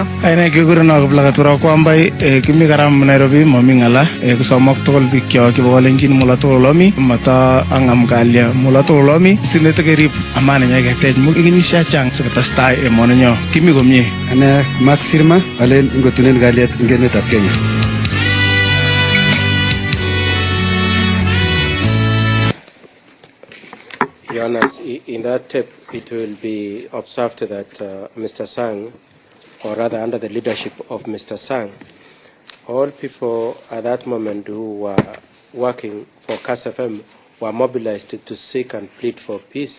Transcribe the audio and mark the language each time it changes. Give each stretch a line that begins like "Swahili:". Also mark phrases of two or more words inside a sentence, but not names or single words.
Kalenjin: Ane kigurenon Kiplagat Kwambai kimi karam Nairobi momi ng'ala kisomok tugul biikchok kibo Kalenjin mula tugul omi mata ang'am kalya mula tugul omi sinete kerib amani nyeketech kenyisiek chechang sikotestai emoninyo kimi komie. Ane Mark Sirma alen ngotunen kalyet eng emetab Kenya.
English: Jonas, in that tape, it will be observed that Mr. Sang, or rather under the leadership of Mr. Sang, all people at that moment who were working for Kass FM were mobilized to seek and plead for peace.